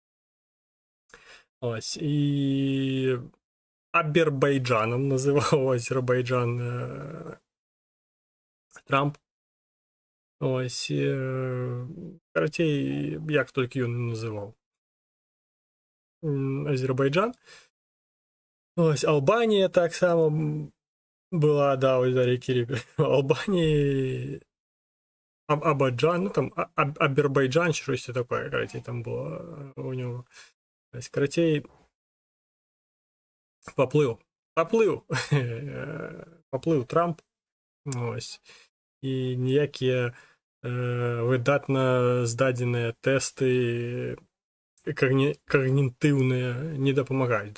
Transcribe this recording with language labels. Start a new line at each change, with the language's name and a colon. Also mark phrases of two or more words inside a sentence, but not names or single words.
Belarusian: Ось, і Абербайджаном называў Азербайджан Трамп. Ось, карацей, як толькі ён называў Азербайджан. Ось, Албанія таксама была, да,
Ukrainian: ось Дар'я Кірі, Албанії, Абаджан, ну там Абербайджан, чи щось таке, карацей, там було у нього.
Belarusian: Карацей, поплыў Трамп, ось, і ніякія выдатна здадзеныя тэсты когнітыўныя не дапамагаюць.